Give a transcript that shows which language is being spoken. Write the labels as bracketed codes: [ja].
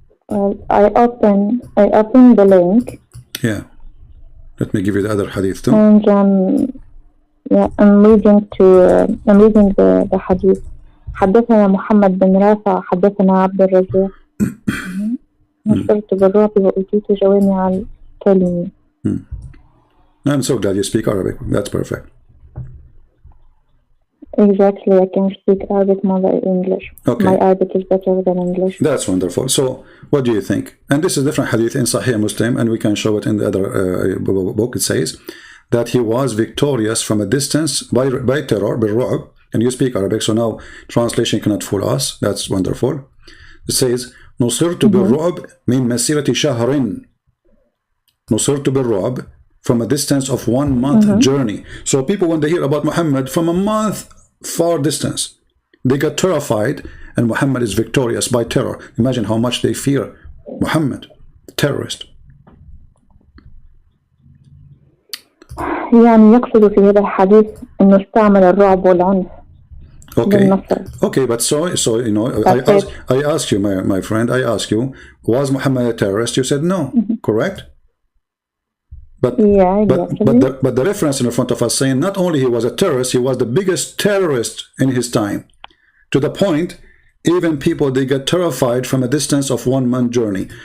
[en] I open the link. Yeah. Let me give you the other hadith too. And I'm reading the hadith. [ar] حدثنا محمد بن رافع حدثنا عبد الرزاق نصرت بالرعب وأوتيت جوامع الكلم. [en] I'm so glad you speak Arabic. That's perfect. Exactly, I can speak Arabic more than English. Okay. My Arabic is better than English. That's wonderful. So, what do you think? And this is different hadith in Sahih Muslim, and we can show it in the other book. It says that he was victorious from a distance by terror, بالرعب. And you speak Arabic, so now translation cannot fool us. That's wonderful. [ar] It says, نصرت بالرعب من مسيرة شهر. نصرت بالرعب [en] from a distance of 1 month journey. So people, when they hear about Muhammad from a month far distance, they get terrified, and Muhammad is victorious by terror. Imagine how much they fear Muhammad, terrorist. [ar] يعني يقصد في هذا الحديث إنه استعمل الرعب والعنف. [en] Okay, but so you know, I ask you, my friend, I ask you, was Muhammad a terrorist? You said no, correct? But but the reference in front of us saying not only he was a terrorist, he was the biggest terrorist in his time, to the point even people, they get terrified from a distance of 1 month journey.